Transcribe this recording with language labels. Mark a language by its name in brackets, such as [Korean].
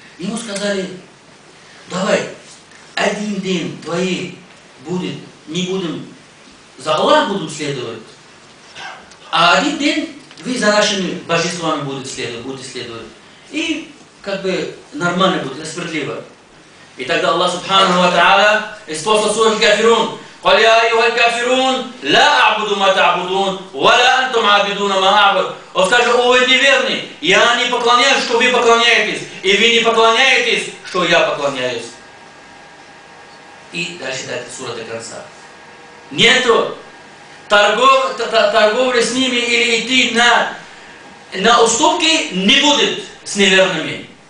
[Russian] Ему сказали, давай, один день твои будет, не будем, за Аллах будем следовать, а один день вы за нашими божествами будете следовать. И как бы нормально будет, справедливо. И тогда Аллах Субханаху ва Тааля исполнил суру Кафирун. [Arabic] قال يا أيها الكافرون لا أعبد ما تعبدون ولا أنتم عابدون ما أعبد. [Russian] Он скажет, о вы неверные, я не поклоняюсь, что вы поклоняетесь, и вы не поклоняетесь, что я поклоняюсь. И дальше сура до конца. Нету торговли с ними или идти на уступки не будет с неверными.